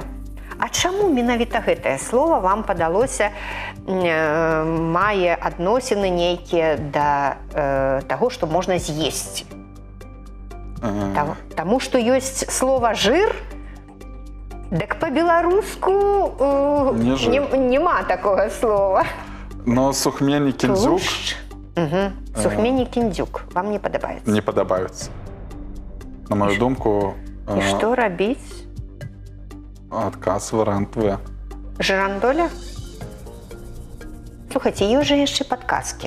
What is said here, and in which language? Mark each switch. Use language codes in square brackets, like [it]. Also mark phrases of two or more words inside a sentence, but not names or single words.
[be] А чаму менавіта гэтае слово вам падалося мае адносіны нейкія да таго, што можна з'есці? Таму што ёсць слова «жыр», дык па-беларуску няма такога слова. Но сухмень и кіндзюк Сухмень і кіндзюк вам не падабаецца? не падабаюцца. На мою думку, І што рабіць? адказ варыянт В. Жырандоля? Слухайце, ёсць жа яшчэ падказкі.